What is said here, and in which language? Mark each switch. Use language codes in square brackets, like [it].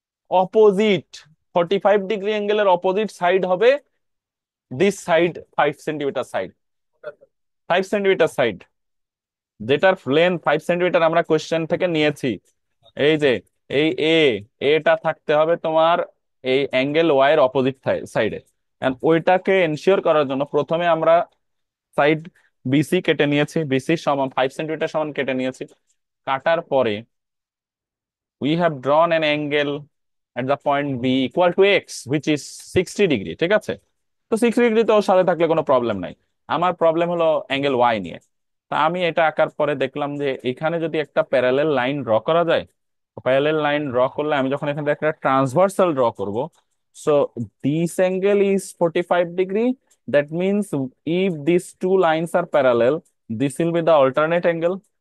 [bn] Opposite, 45 degree অ্যাঙ্গেলের opposite side হবে this side, 5 centimetre side, 5 centimetre side, যেটার length 5 centimetre আমরা question থেকে নিয়েছি। এই যে এই এটা থাকতে হবে তোমার এই অ্যাঙ্গেল ওয়াই এর অপোজিট সাইডে। এন্ড ওইটাকে এনশিওর করার জন্য প্রথমে আমরা সাইড বিসি কেটে নিয়েছি, বিসি সমান 5 সেন্টিমিটার সমান কেটে নিয়েছি। কাটার পরে [en] we have drawn an angle at the point B equal to x which is 60 [bn] degree, ঠিক আছে? তো 60 ডিগ্রি তো ওর সাথে থাকলে কোনো প্রবলেম নাই। আমার প্রবলেম হলো অ্যাঙ্গেল ওয়াই নিয়ে। তা আমি এটা আঁকার পরে দেখলাম যে এখানে যদি একটা প্যারালেল লাইন ড্র করা যায়, প্যারালেল লাইন ড্র করলে আমি যখন এখানে একটা ট্রান্সভার্সাল ড্র করব, [en] So this angle is 45 degree, that means if this two lines are parallel, this will be the alternate angle.